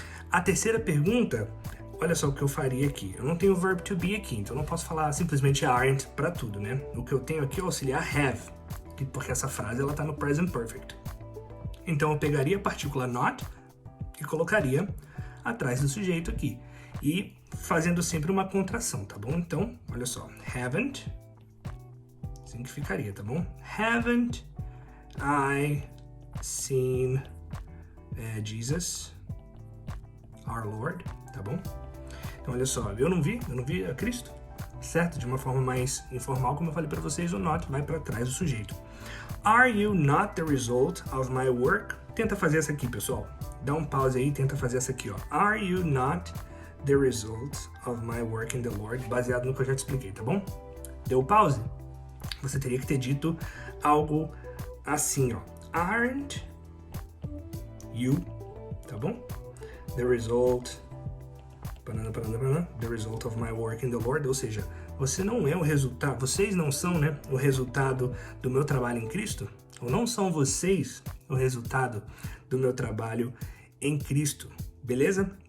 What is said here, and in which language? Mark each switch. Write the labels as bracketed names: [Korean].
[Portuguese] A terceira pergunta, olha só o que eu faria aqui. Eu não tenho o verb to be aqui, então eu não posso falar simplesmente aren't para tudo, né? O que eu tenho aqui é o auxiliar have, porque essa frase ela tá no present perfect. Então eu pegaria a partícula not e colocaria atrás do sujeito aqui. E fazendo sempre uma contração, tá bom? Então, olha só. Haven't, assim que ficaria, tá bom? [English] Haven't I seen Jesus, our Lord, [Portuguese] tá bom? Então, olha só, eu não vi a Cristo, certo? De uma forma mais informal, como eu falei para vocês, o not vai para trás do sujeito. [English] Are you not the result of my work? [Portuguese] Tenta fazer essa aqui, pessoal. Dá um pause aí e tenta fazer essa aqui, ó. [English] Are you not the result of my work in the Lord? [Portuguese] Baseado no que eu já te expliquei, tá bom? Deu pause? Você teria que ter dito algo assim, ó. [English] Aren't you, [Portuguese] tá bom? [English] The result, the result of my work in the Lord, [Portuguese] ou seja, você não é o resultado, vocês não são, né, o resultado do meu trabalho em Cristo, ou não são vocês o resultado do meu trabalho em Cristo, beleza?